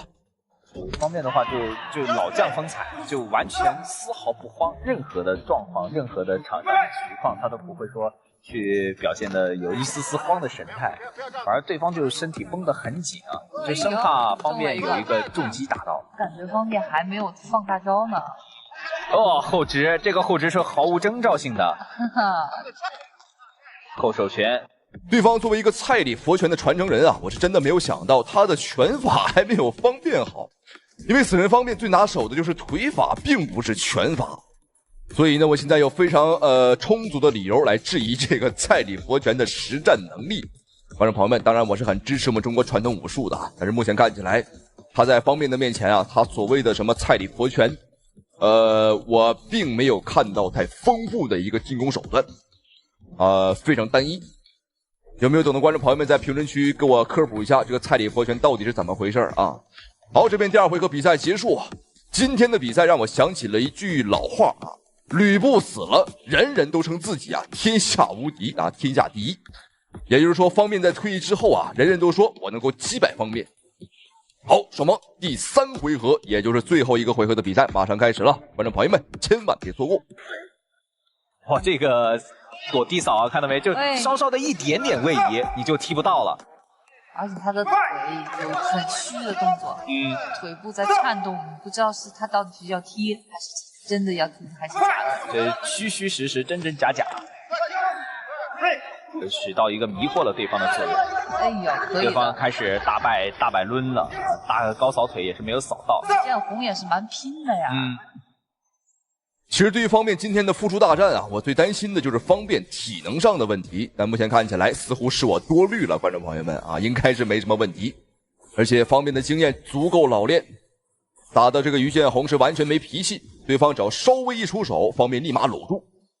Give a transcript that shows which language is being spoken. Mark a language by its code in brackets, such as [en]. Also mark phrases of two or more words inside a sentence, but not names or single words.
[zh] 方面的話就老将風采，就完全絲毫不慌，任何的狀況，任何的場上的情況，他都不會說去表現的有一絲絲慌的神態，反而對方就是身體繃得很緊啊，就生怕方面有一個重擊打到。感覺方面還沒有放大招呢。哦，後直，這個後直是毫無徵兆性的。後手拳。對方作為一個蔡李佛拳的傳承人啊，我是真的沒有想到他的拳法還沒有方便好，因為死神方面最拿手的就是腿法，並不是拳法，所以呢，我現在有非常充足的理由來質疑這個蔡李佛拳的實戰能力。觀眾朋友們，當然我是很支持我們中國傳統武術的，但是目前看起來他在方面的面前啊，他所謂的什麼蔡李佛拳，我並沒有看到太豐富的一個進攻手段，非常單一。有沒有懂的觀眾朋友們在評論區給我科普一下這個蔡李佛拳到底是怎麼回事啊？好，這邊第2回合比賽結束。今天的比賽讓我想起了一句老話啊，呂布死了，人人都稱自己啊天下無敵啊，天下第一。也就是說，方面在退役之後啊，人人都說我能夠擊敗方面。好，雙方第3回合，也就是最後一個回合的比賽馬上開始了，觀眾朋友們千萬別錯過。哇，這個躲低掃啊，看到沒？就稍稍的一點點位移，你就踢不到了。而且他的腿有很虛的動作，腿部在顫動，不知道是他到底是要踢，還是真的要踢，還是假的？這虛虛實實，真真假假，起到一個迷惑了對方的作用。哎呀，可以。對方開始大擺掄了，大高掃腿也是沒有掃到。建宏也是蠻拼的呀。其實對於方面今天的復出大戰啊，我最擔心的就是方便體能上的問題，但目前看起來似乎是我多慮了，觀眾朋友們啊，應該是沒什麼問題，而且方面的經驗足夠老練，打的這個於建宏是完全沒脾氣，對方只要稍微一出手，方面立馬摟住。